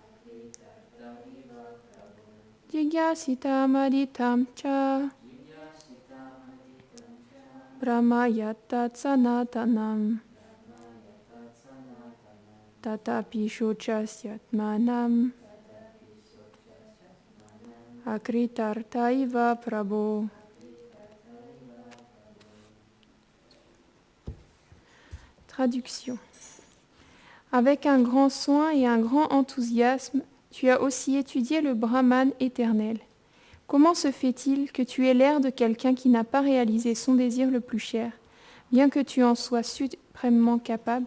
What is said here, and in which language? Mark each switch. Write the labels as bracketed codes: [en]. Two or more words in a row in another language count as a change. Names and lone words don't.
[sa] जिज्ञासितम् अधीतं च ब्रह्म यत्तत् सनातनम् तथापि शोचस्यात्मानम् अकृतार्थैव प्रभो. [fr] Traduction. Avec un grand soin et un grand enthousiasme, tu as aussi étudié le Brahman éternel. Comment se fait-il que tu aies l'air de quelqu'un qui n'a pas réalisé son désir le plus cher, bien que tu en sois suprêmement capable?